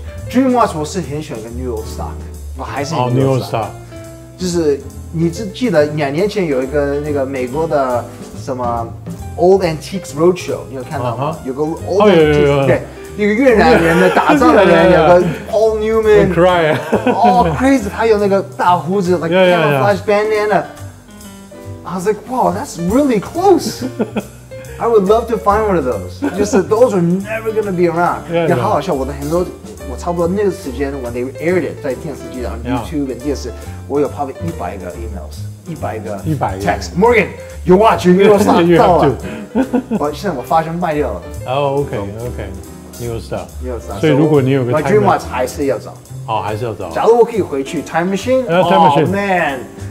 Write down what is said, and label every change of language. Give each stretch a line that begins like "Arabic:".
Chinese: Dream watch 我是很喜欢个 New York Stock， 我还是
English: New York Stock，
Chinese: 就是你记得2年前有一个那个美国的什么 Old Antiques Roadshow， 你有看到吗？有个 Old Antiques， 对，一个越南人的打仗的人，有个 Paul Newman， 哦 crazy， 他有那个大胡子 ，
English: like camouflage bandana。 I was like, wow, that's really close. I would love to find one of those. Just those are never gonna be around.
Chinese: 也好好笑，我的很多。我差不多那个时间 ，when they aired it， 在电视机上 ，YouTube 跟电视，我有 probably 100个 emails，100个 text。Morgan， your watch， your New York Stock 到了。现在我发现卖掉了。
English: OK，New York Stock。
Chinese: 所以如果你有个
English: my dream watch
Chinese: 还是要找。还是要找。假如我可以回去
English: time machine， man。